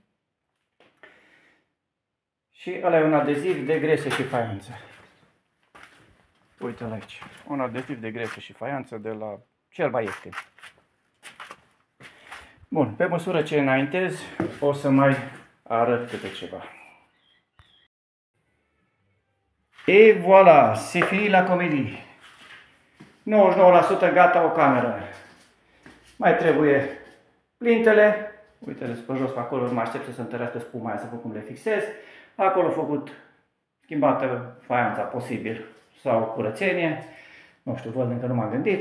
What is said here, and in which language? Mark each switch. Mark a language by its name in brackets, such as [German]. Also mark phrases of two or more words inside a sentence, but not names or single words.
[Romanian] Și ăla e un adeziv de grese și faianță. Uite-l aici. Un adeziv de grese și faianță de la cel mai ieftin. Bun, pe măsură ce înaintez, o să mai arăt câte ceva. [French] Et voilà, c'est fini la comédie. [Romanian] 99% gata o cameră. Mai trebuie plintele. Uite-le pe jos, pe acolo, nu mă aștept să se întărească spuma aia, să văd cum le fixez. Acolo făcut, schimbată faianța posibil sau curățenie. Nu știu, văd, încă nu m-am gândit.